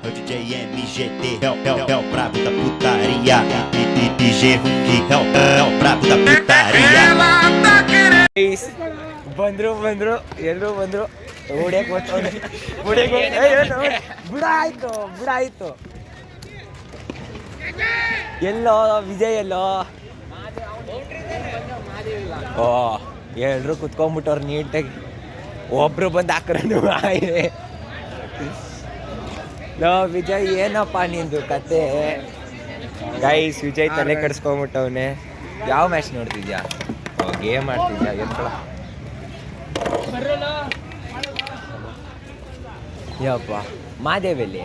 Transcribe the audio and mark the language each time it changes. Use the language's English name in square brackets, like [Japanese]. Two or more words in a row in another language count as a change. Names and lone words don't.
[Portuguese] DJ MGT é o brabo da putaria. DJ Hulk é o brabo da putaria. [Kannada] ಬಂದ್ರು ಎಲ್ಲರೂ ಬಂದ್ರು ಬಿಡಾಯ್ತು ಎಲ್ಲೋ ವಿಜಯ್ ಎಲ್ಲೋ ಓ ಎಲ್ರು ಕುತ್ಕೊಂಡ್ಬಿಟ್ಟವ್ರು ನೀಟಾಗಿ ಒಬ್ರು ಬಂದು ಹಾಕ್ರನು ಲೋ ವಿಜಯ್ ಏನಪ್ಪ ನಿಂದು ಕತೆ ಗೈಸ್ ವಿಜಯ್ ತಲೆ ಕೆಡಿಸ್ಕೊಂಡ್ಬಿಟ್ಟವನೆ ಯಾವ ಮ್ಯಾಚ್ ನೋಡ್ತಿದ್ಯಾ ಗೇಮ್ ಆಡ್ತಿದ್ಯಾ ಎತ್ಕೊಳ ಯಪ್ಪ ಮಾದೇವಲ್ಲಿ